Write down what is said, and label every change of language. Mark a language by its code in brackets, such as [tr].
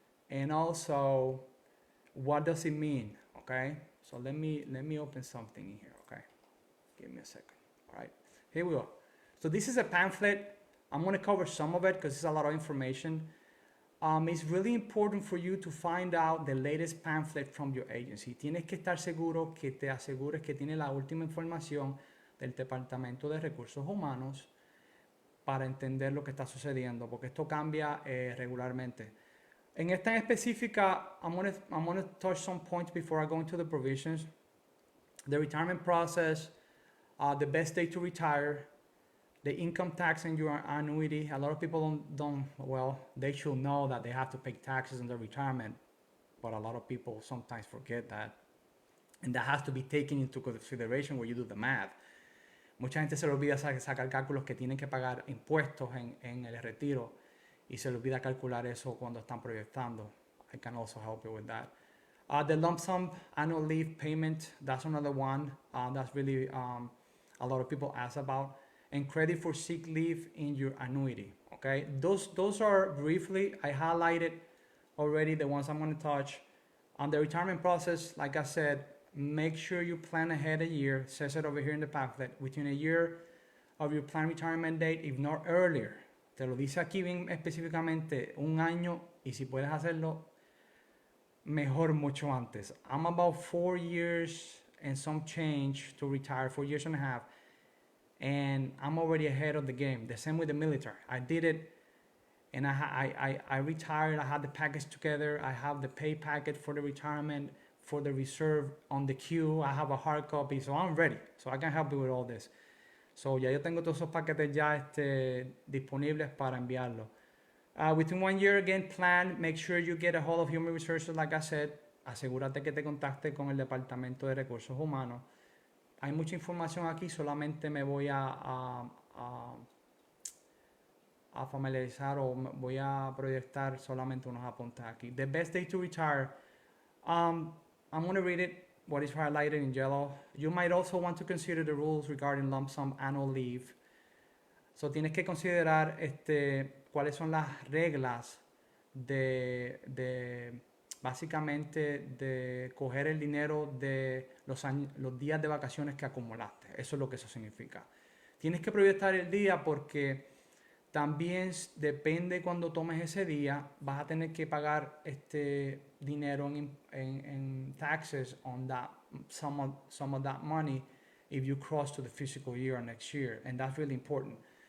[en] And also, what does it mean, okay? So let me open something in here, okay? Give me a second, all right? Here we go. So this is a pamphlet. I'm going to cover some of it because it's a lot of information. It's really important for you to find out the latest pamphlet from your agency. [es] Tienes que estar seguro que te asegures que tiene la última información del Departamento de Recursos Humanos para entender lo que está sucediendo, porque esto cambia regularmente. En esta en específica, [en] I'm gonna touch some points before I go into the provisions. The retirement process, the best day to retire, the income tax and your annuity. A lot of people well, they should know that they have to pay taxes on their retirement, but a lot of people sometimes forget that. And that has to be taken into consideration when you do the math. [es] Mucha gente se le olvida sacar cálculos que tienen que pagar impuestos en el retiro y se le olvida calcular eso cuando están proyectando. [en] I can also help you with that. The lump sum annual leave payment, that's another one that's really a lot of people ask about. And credit for sick leave in your annuity, okay? Those are briefly, I highlighted already the ones I'm gonna touch. On the retirement process, like I said, make sure you plan ahead a year. It says it over here in the pamphlet. Within a year of your planned retirement date, if not earlier. [es] Te lo dice aquí bien específicamente, un año, y si puedes hacerlo, mejor mucho antes. [en] I'm about 4 years and some change to retire, 4 years and a half, and I'm already ahead of the game. The same with the military. I did it, and I retired. I had the package together. I have the pay packet for the retirement, for the reserve on the queue. I have a hard copy, so I'm ready. So I can help you with all this. So [es] ya yo tengo todos esos paquetes ya disponibles para enviarlo. [en] Within 1 year, again, plan, make sure you get a hold of Human Resources, like I said. [es] Asegúrate que te contacte con el Departamento de Recursos Humanos. Hay mucha información aquí, solamente me voy a familiarizar o voy a proyectar solamente unos apuntes aquí. [en] The best day to retire. I'm going to read it, what is highlighted in yellow. You might also want to consider the rules regarding lump sum annual leave. [es] So tienes que considerar cuáles son las reglas de básicamente de coger el dinero de los días de vacaciones que acumulaste. Eso es lo que eso significa. Tienes que proyectar el día porque también depende cuando tomes ese día, vas a tener que pagar dinero en [en] taxes on that, some of that money if you cross to the fiscal year or next year, and that's really important.